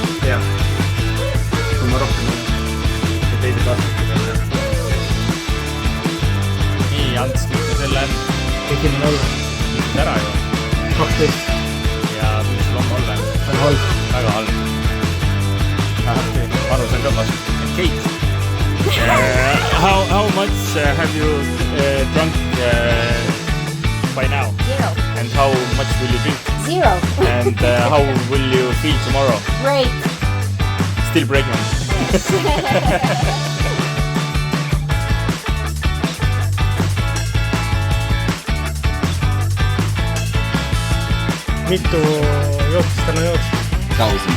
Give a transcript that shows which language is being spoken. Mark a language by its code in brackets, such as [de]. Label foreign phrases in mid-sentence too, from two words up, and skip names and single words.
[et] Jah. Kui ma rohkem olen. Ja teised aastad. Nii, Ants, mitmes õlle on? Esimene õlle. Mitmes ära ju? 12. Ja kuidas sul homme õlle on? On halb. Väga halb. Vanus on ka vastu. Kate. [en] How much have you drunk by now? 0. And how much will you drink? 0. And how will you feel tomorrow? Great. Still pregnant. [et] Mitu jootist täna jood? 1000.